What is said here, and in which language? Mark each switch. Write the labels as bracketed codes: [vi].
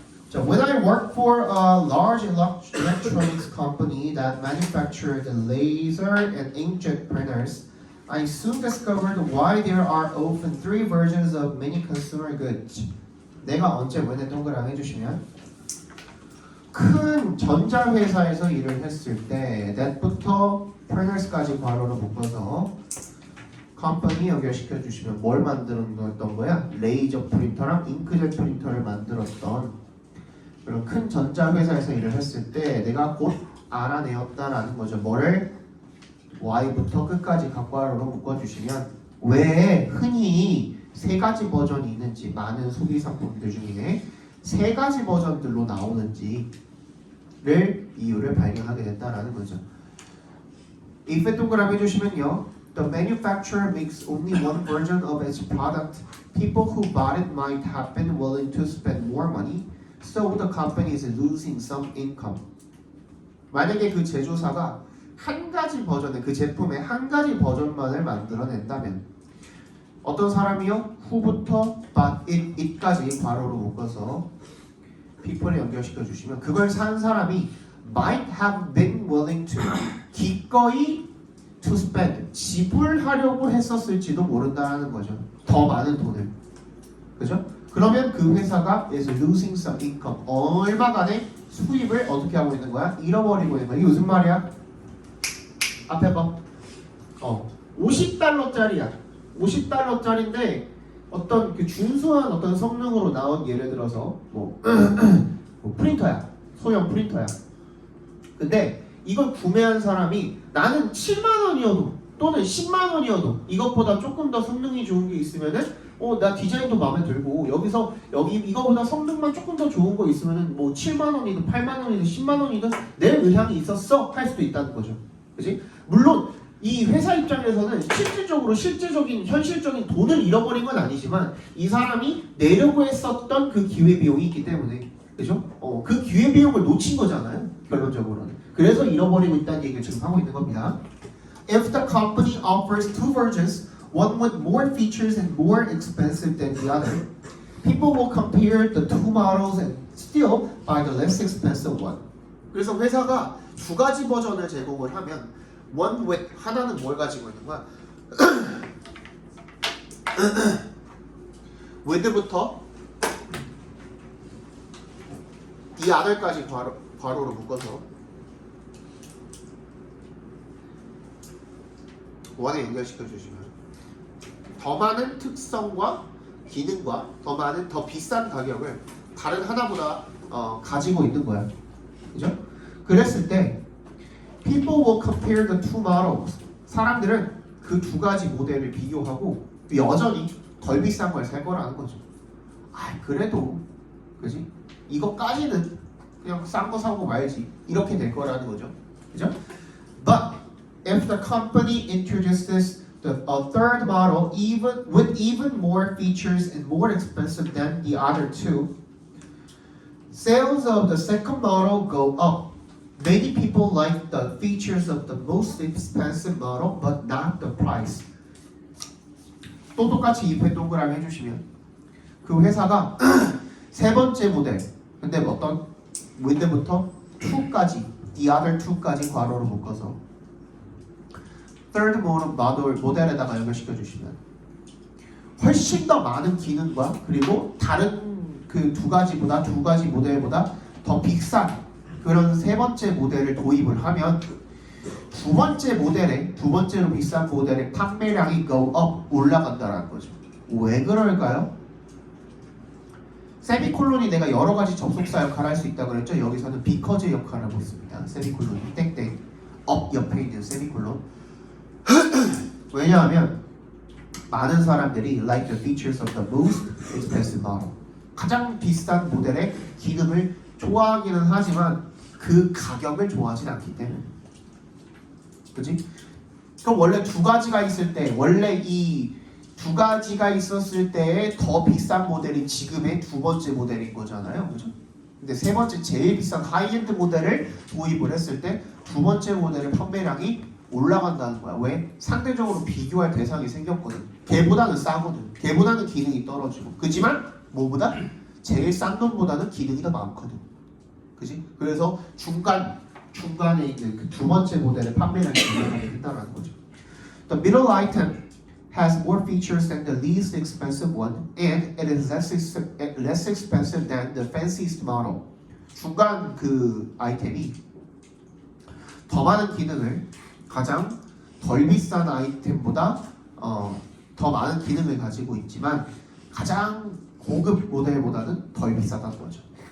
[en] So when I worked for a large electronics company that manufactured laser and inkjet printers, I soon discovered why there are often three versions of many consumer goods. [ko] 내가 언제 왜내 동그라미 해주시면 큰 전자회사에서 일을 했을 때 that부터 printers까지 괄호로 묶어서 컴퍼니 연결시켜 주시면 뭘 만들었던 거야? 레이저 프린터랑 잉크젯 프린터를 만들었던 그런 큰 전자회사에서 일을 했을 때 내가 곧 알아내었다라는 거죠. 뭐를? Y부터 끝까지 각괄호로 묶어주시면 왜 흔히 세 가지 버전이 있는지 많은 소비 상품들 중에 세 가지 버전들로 나오는지를 이유를 발견하게 된다라는 거죠. if 동그라미 해주시면요. [en] The manufacturer makes only one version of its product. People who bought it might have been willing to spend more money, so the company is losing some income. [ko] 만약에 그 제조사가 한 가지 버전의 그 제품의 한 가지 버전만을 만들어낸다면 어떤 사람이요? who부터 bought it까지 괄호로 묶어서 people에 연결시켜 주시면 그걸 산 사람이 [en] might have been willing to [ko] 기꺼이 to spend 지불하려고 했었을지도 모른다는 거죠. 더 많은 돈을. 그죠? 그러면 그 회사가 [en] is losing some income. [ko] 얼마간의 수입을 어떻게 하고 있는 거야? 잃어버리고 있는 거야. 이게 무슨 말이야? 앞에 봐. 50달러짜리야. 50달러짜리인데 어떤 그 준수한 어떤 성능으로 나온 예를 들어서 뭐 프린터야. 소형 프린터야. 근데 이걸 구매한 사람이 나는 7만 원이어도 또는 10만 원이어도 이것보다 조금 더 성능이 좋은 게 있으면은 나 디자인도 마음에 들고 여기 이거보다 성능만 조금 더 좋은 거 있으면은 뭐 7만 원이든 8만 원이든 10만 원이든 내 의향이 있었어 할 수도 있다는 거죠. 그렇지? 물론 이 회사 입장에서는 실질적인 현실적인 돈을 잃어버린 건 아니지만 이 사람이 내려고 했었던 그 기회 비용이 있기 때문에 그죠? 그 기회 비용을 놓친 거잖아요. 결론적으로는. 그래서 잃어버리고 있다는 얘기를 지금 하고 있는 겁니다. [en] If the company offers two versions, one with more features and more expensive than the other, people will compare the two models and still buy the less expensive one. [ko] 그래서 회사가 두 가지 버전을 제공을 하면 one with 하나는 뭘 가지고 있는 거야? with부터 the other까지 괄호로 묶어서 원에 연결시켜 주시면 더 많은 특성과 기능과 더 비싼 가격을 다른 하나보다 가지고 있는 거야. 그죠? 그랬을 때 [en] people will compare the two models. [ko] 사람들은 그 두 가지 모델을 비교하고 여전히 덜 비싼 걸 살 거라는 거죠. 그래도 그지? 이거까지는 그냥 싼 거 사고 말지 이렇게 될 거라는 거죠. 그죠? [en] But if the company introduces a third model with even more features and more expensive than the other two, sales of the second model go up. Many people like the features of the most expensive model, but not the price. [ko] 또 똑같이 입에 동그라미 해주시면 그 회사가 세 번째 모델, 근데 어떤 with부터 2까지, the other 2까지 괄호로 묶어서 third 모델에다가 연결시켜 주시면 훨씬 더 많은 기능과 그리고 다른 그 두 가지 모델보다 더 비싼 그런 세 번째 모델을 도입을 하면 두 번째로 비싼 모델의 판매량이 [en] go up [ko] 올라간다라는 거죠. 왜 그럴까요? 세미콜론이 내가 여러 가지 접속사 역할을 할 수 있다고 그랬죠. 여기서는 because 역할을 하고 있습니다. 세미콜론이 땡땡 up 옆에 있는 세미콜론. 왜냐하면 많은 사람들이 [en] like the features of the most expensive model. [ko] 가장 비싼 모델의 기능을 좋아하기는 하지만 그 가격을 좋아하진 않기 때문에. 그렇지? 그럼 원래 두 가지가 있을 때 이 두 가지가 있었을 때의 더 비싼 모델이 지금의 두 번째 모델인 거잖아요. 그죠? 근데 세 번째 제일 비싼 하이엔드 모델을 도입을 했을 때 두 번째 모델의 판매량이 올라간다는 거야. 왜? 상대적으로 비교할 대상이 생겼거든. 걔보다는 싸거든. 걔보다는 기능이 떨어지고. 그지만 뭐보다? 제일 싼 놈보다는 기능이 더 많거든. 그지? 그래서 중간에 있는 그 두 번째 모델의 판매량이 올라가게 된다는 거죠. [en] The middle item has more features than the least expensive one, and it is less expensive than the fanciest model. [ko] 중간 그 아이템이 더 많은 기능을 가장 덜 비싼 아이템보다 더 많은 기능을 가지고 있지만 가장 고급 모델보다는 덜 비싸다는 거죠.